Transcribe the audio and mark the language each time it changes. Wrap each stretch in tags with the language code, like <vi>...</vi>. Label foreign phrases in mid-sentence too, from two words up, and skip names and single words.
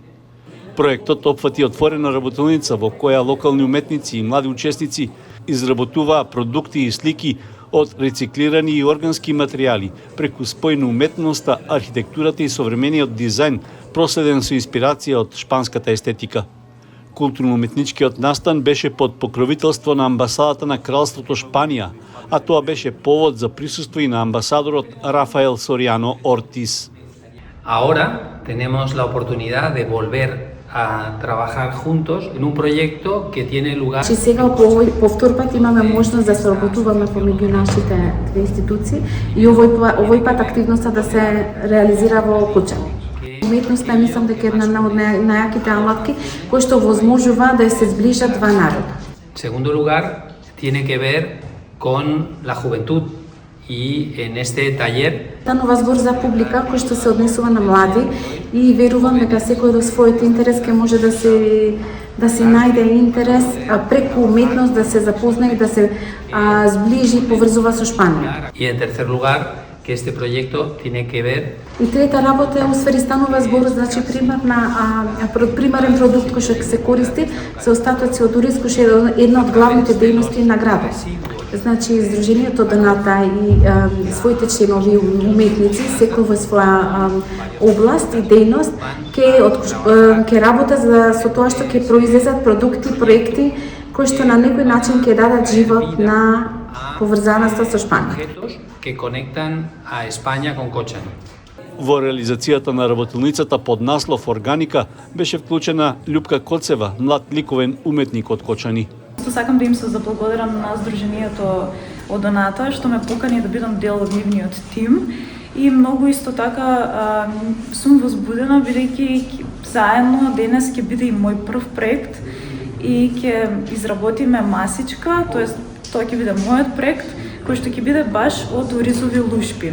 <mk>Проектот опфати отворена работилница во која локални уметници и млади учесници изработуваа продукти и слики од рециклирани и органски материјали, преку спој на уметноста, архитектурата и современиот дизајн, проследен со инспирација од шпанската естетика. Културно-уметничкиот настан беше под покровителство на амбасадата на Кралството Шпанија, а тоа беше повод за присуство и на амбасадорот Рафаел Сориано Ортис.</mk> <es>Ahora tenemos la oportunidad de volver a trabajar juntos en un proyecto que tiene lugar.</es> <mk>Сега по втор пат имаме можност да соработуваме помеѓу нашите две институции и овој пат активноста да се реализира во Кочани. Уметноста мислам дека е една од најаките алатки кои што возможува да се зближат два народа.</mk> <es>En segundo lugar, tiene que ver con la juventud y en este taller</es> <mk>Станува збор за публика кој што се однесува на млади и верувам дека секој до својот интерес ќе може да се најде интерес преку уметност да се запознае и да се зближи и поврзува со Шпанија.</mk> <es>y en tercer lugar que este proyecto tiene que ver</es> <mk>И трета работа е усвари станува збор, значи примерен продукт кој што се користи се остатоци од ориз кој е една од главните дејности на градот. Значи Сдруженијето Одоната и своите членови уметници секој во своја област и дејност ќе работа со тоа што ќе произлезат продукти, проекти кои што на некој начин ќе дадат живот на поврзаноста со Шпанија.</mk> <es>que conectan a España con Cochani.</es> <mk>Во реализацијата на работилницата под наслов Органика беше вклучена Љупка Коцева, млад ликовен уметник од Кочани. Сакам да им се заблагодарам на Сдруженијето Одоната што ме покани да бидам дел од нивниот тим и многу исто така сум возбудена бидејќи заедно денес ќе биде и мој прв проект и ќе изработиме масичка, тоест тоа ќе биде мојот проект кој што ќе биде баш од оризови лушпи.</mk>